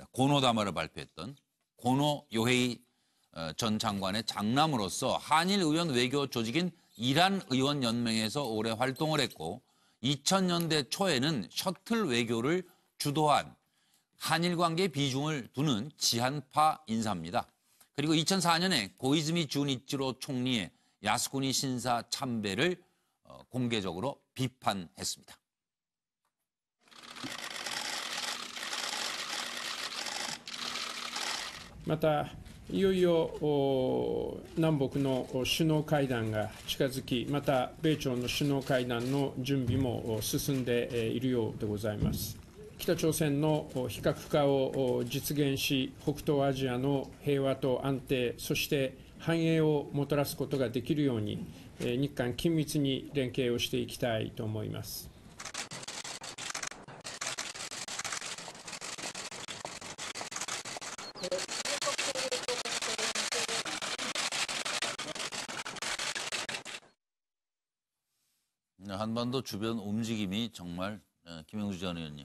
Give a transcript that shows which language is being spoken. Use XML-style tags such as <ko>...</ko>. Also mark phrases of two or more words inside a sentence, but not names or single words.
<ko>고노다마를 발표했던 고노 요헤이 전 장관의 장남으로서 한일 의원 외교 조직인 이란 의원 연맹에서 오래 활동을 했고 2000년대 초에는 셔틀 외교를 주도한 한일 관계에 비중을 두는 지한파 인사입니다. 그리고 2004년에 고이즈미 준이치로 총리의 야스쿠니 신사 참배를 공개적으로 비판했습니다.</ko> <ja>またいよいよ南北の首脳会談が近づき、また米朝の首脳会談の準備も進んでいるようでございます。北朝鮮の非核化を実現し、北東アジアの平和と安定、そして繁栄をもたらすことができるように、日韓緊密に連携をしていきたいと思います。</ja> <ko>한반도 주변 움직임이 정말 김영수 전 의원님</ko>